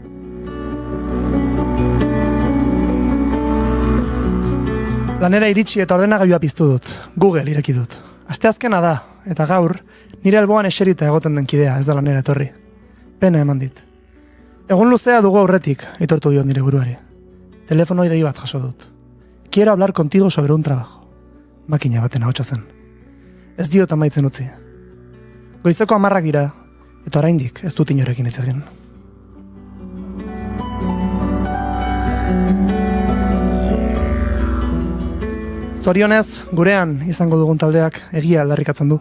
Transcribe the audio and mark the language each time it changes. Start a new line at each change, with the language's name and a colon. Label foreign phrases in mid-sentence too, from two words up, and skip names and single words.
Basque: Lanera iritsi eta ordenagailua piztu dut, Google ireki dut. Asteazkena da, eta gaur, nire alboan eserita egoten den kidea ez da lanera etorri. Pena eman dit. Egun luzea dugu aurretik, aitortu diot nire buruari. Telefono idei bat jaso dut.
Spanish: Quiero hablar contigo sobre un trabajo.
Basque: Makina baten ahotsa zen. Ez diot amaitzen utzi. Goizeko 10 dira, eta oraindik ez dut inorekin hitz egin. Zorionez, gurean izango dugun taldeak egia aldarrikatzen du.